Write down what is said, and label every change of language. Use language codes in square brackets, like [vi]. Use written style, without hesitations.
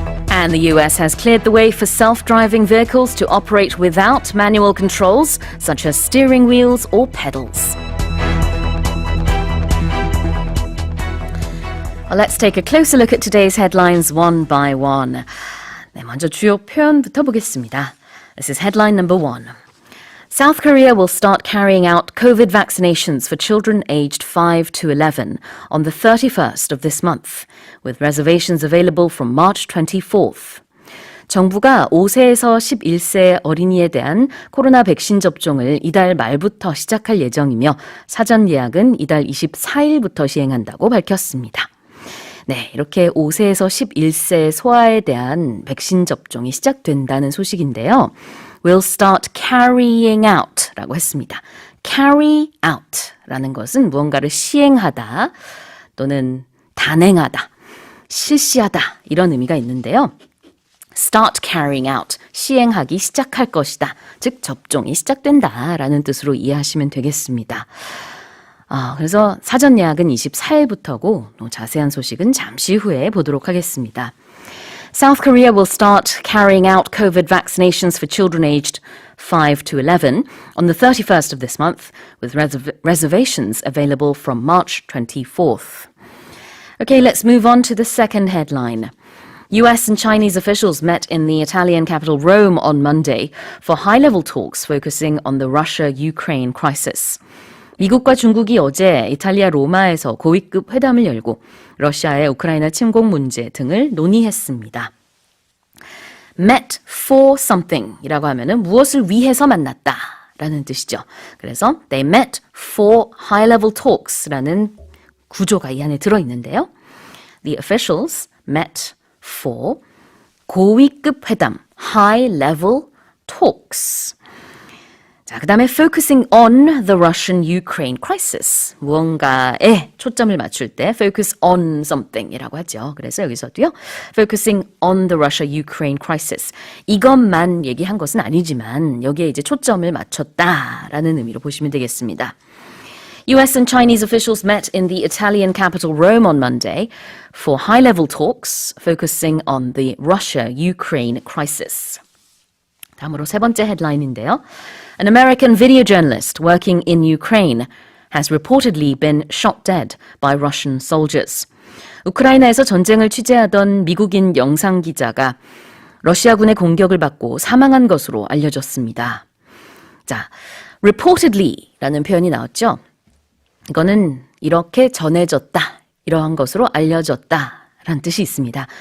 [en] And the US has cleared the way for self-driving vehicles to operate without manual controls, such as steering wheels or pedals. Well, let's take a closer look at today's headlines one by one. [ko] 네, 먼저 주요 표현부터 보겠습니다. [en] This is headline number 1. South Korea will start carrying out COVID vaccinations for children aged 5 to 11 on the 31st of this month, with reservations available from March 24th. [ko] 정부가 5세에서 11세 어린이에 대한 코로나 백신 접종을 이달 말부터 시작할 예정이며 사전 예약은 이달 24일부터 시행한다고 밝혔습니다. 네, 이렇게 5세에서 11세 소아에 대한 백신 접종이 시작된다는 소식인데요. [en] Will start carrying out [ko] 라고 했습니다. [en] carry out [ko] 라는 것은 무언가를 시행하다 또는 단행하다, 실시하다 이런 의미가 있는데요. [en] start carrying out, [ko] 시행하기 시작할 것이다. 즉 접종이 시작된다라는 뜻으로 이해하시면 되겠습니다. 그래서 사전 예약은 24일부터고 자세한 소식은 잠시 후에 보도록 하겠습니다. [en] South Korea will start carrying out COVID vaccinations for children aged 5 to 11 on the 31st of this month, with reservations available from March 24th. Okay, let's move on to the second headline. US and Chinese officials met in the Italian capital Rome on Monday for high-level talks focusing on the Russia-Ukraine crisis. [ko] 미국과 중국이 어제 이탈리아 로마에서 고위급 회담을 열고 러시아의 우크라이나 침공 문제 등을 논의했습니다. [en] met for something [ko] 이라고 하면은 무엇을 위해서 만났다 라는 뜻이죠. 그래서 [en] they met for high-level talks [ko] 라는 구조가 이 안에 들어있는데요. [en] The officials met for [ko] 고위급 회담 [en] high-level talks. [ko] 자, 그 다음에 [en] focusing on the Russian-Ukraine crisis. [ko] 무언가에 초점을 맞출 때 [en] focus on something [ko] 이라고 하죠. 그래서 여기서도요. [en] focusing on the Russia-Ukraine crisis. [ko] 이것만 얘기한 것은 아니지만 여기에 이제 초점을 맞췄다라는 의미로 보시면 되겠습니다. [en] US and Chinese officials met in the Italian capital Rome on Monday for high-level talks focusing on the Russia-Ukraine crisis. [ko] 다음으로 세 번째 헤드라인인데요. [en] An American video journalist working in Ukraine has reportedly been shot dead by Russian soldiers. [ko] 우크라이나에서 전쟁을 취재하던 미국인 영상 기자가 러시아군의 공격을 받고 사망한 것으로 알려졌습니다. 자, reportedly라는 표현이 나왔죠. 이거는 이렇게 전해졌다, 이러한 것으로 알려졌다 라는 뜻이 있습니다.